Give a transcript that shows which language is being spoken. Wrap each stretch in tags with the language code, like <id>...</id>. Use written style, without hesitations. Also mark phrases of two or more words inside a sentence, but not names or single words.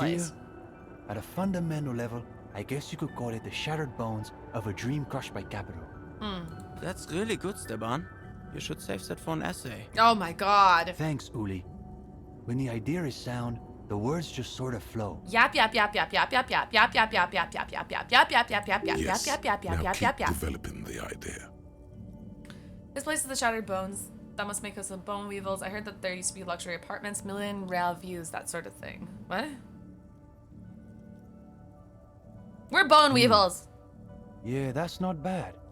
<en>place? deal, at a fundamental level, I guess you could call it the shattered bones of a dream crushed by capital. That's really good, Steban. You should save that for an essay. Oh my god. Thanks, Uli. When the idea is sound, the words just sort of flow. Yap yap yap yap yap yap yap yap yap yap yap yap yap yap yap yap yap yap yap Yes, yap yap yap now yap keep yap yap. developing the idea. This place is the Shattered Bones. That must make us the Bone Weevils. I heard that there used to be luxury apartments, million real views, that sort of thing. What? We're Bone Weevils. Yeah, that's not bad.</en>